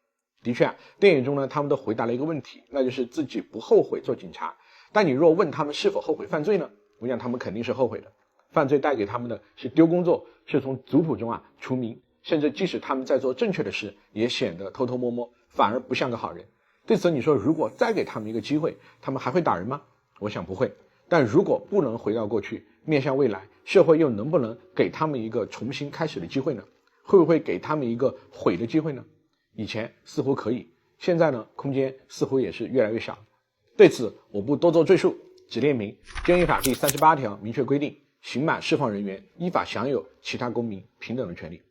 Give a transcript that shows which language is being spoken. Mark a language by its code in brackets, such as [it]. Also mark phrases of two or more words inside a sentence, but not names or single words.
[zh] 的確啊，電影中呢，他們都回答了一個問題，那就是自己不後悔做警察。但你若問他們是否後悔犯罪呢？我想他們肯定是後悔的。犯罪帶給他們的是丟工作，是從族譜中除名，甚至即使他們在做正確的事，也顯得偷偷摸摸，反而不像個好人。对此你說，如果再給他們一個機会，他們還會打人嗎？我想不會。但如果不能回到過去，面向未来，社會又能不能給他们一個重新開始的機會呢？會不會給他們一個悔的機會呢？以前似乎可以，現在呢，空間似乎也是越來越小。對此我不多做贅述，只列明監獄法第38條明確規定，刑滿釋放人員依法享有其他公民平等的權利。